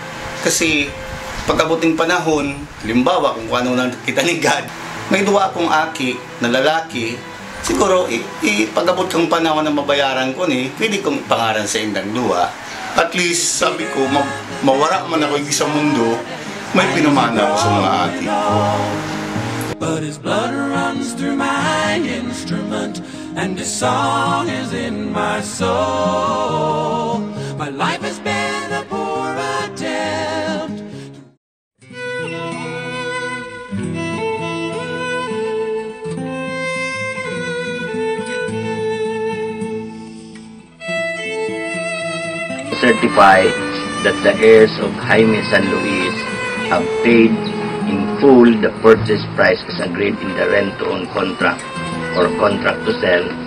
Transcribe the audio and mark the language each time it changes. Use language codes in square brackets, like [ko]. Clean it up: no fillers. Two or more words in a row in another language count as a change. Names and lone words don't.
[bik] Kasi pag-abuting panahon, halimbawa kung ano nang kita ni God, may duwa akong aki na lalaki, siguro pag-abot kang panahon na mabayaran ko ni, pwede kong pangaran sa indang duwa. At least sabi ko, mawara man ako sa mundo, may pinamana ako sa mga aki. [en] But his blood runs through my instrument, and his song is in my soul. My life has been a poor attempt. Certify that the heirs of Jaime San Luis have paid in full the purchase price as agreed in the rent-to-own contract or contract to sell